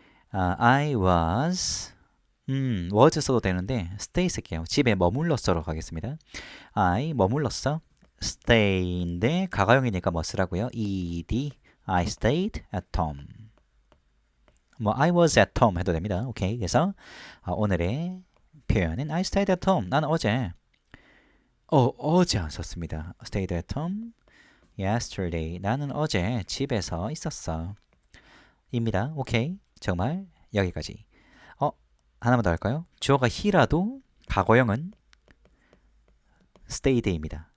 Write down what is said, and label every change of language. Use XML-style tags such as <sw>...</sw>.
<en>I was was</en> <ko>써도 되는데</ko> <en>stay</en> <ko>쓸게요. 집에 머물렀어로 가겠습니다. I 머물렀어. stay인데 가가용이니까 뭐 쓰라고요?</ko> <en>ed. I stayed at home. 뭐 I was at home</en> <ko>해도 됩니다. 오케이. 그래서 오늘의 표현은</ko> <en>I stayed at home.</en> <ko>나는 어제 어제 안 썼습니다.</ko> <en>stayed at home. yesterday.</en> <ko>나는 어제 집에서 있었어. 입니다. 오케이. 정말 여기까지. 하나만 더 할까요? 주어가 he라도 과거형은 stayed입니다.</ko>